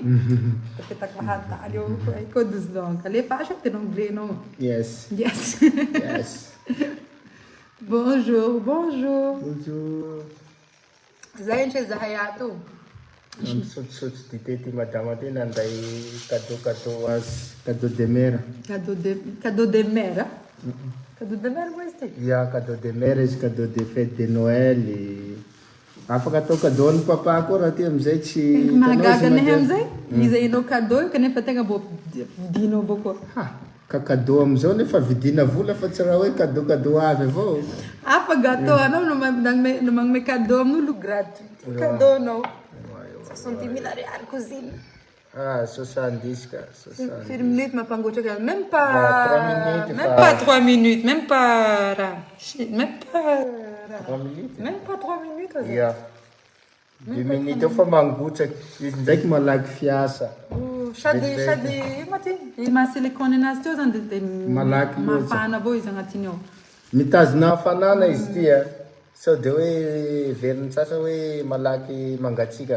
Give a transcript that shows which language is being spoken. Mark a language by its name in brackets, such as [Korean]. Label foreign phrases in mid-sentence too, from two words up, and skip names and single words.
[Malagasy] Apetaka mahatany eo koa 12 langues. Alefaso ty anglais no. [English] Yes. [French] Bonjour. Bonjour. [Malagasy] Zay ndre zahay ato. Misotsotso dité ty madame ty nanday cadeau azy. [French] Cadeau de mère. Cadeau de mère. Cadeau de mère [Malagasy] mo izy ty? [French] Ya, cadeau de mère izy cadeau de fête de Noël. [Malagasy] Afaka atao cadeau ny papa koa raha ty amizay tsy mahagaga nehe amizay. Izy inao cadeau io kanefa tegna mbo vidinao avao koa. Ka cadeau amizao nefa vidina vola fa tsy raha hoe cadeau avy avao. Fa gâteau anao no magnome cadeau amin'olo gratuit. Cadeau anao. 70 000 ariary così. 70 ka. 4 minutes mampangotraka. [French] Même pas 3 minutes. Même pas 3 minutes. [Malagasy] Ya. 2 minutes eo fa mangotraka. Izy ndraiky malaky fiasa. Sady ma silicone anazy teo zany dia Malaky loatra. mafana avao izy agnatiny ao. Mitazona hafanana izy ty a. Sao dia hoe veriny sasa hoe malaky mangatsika.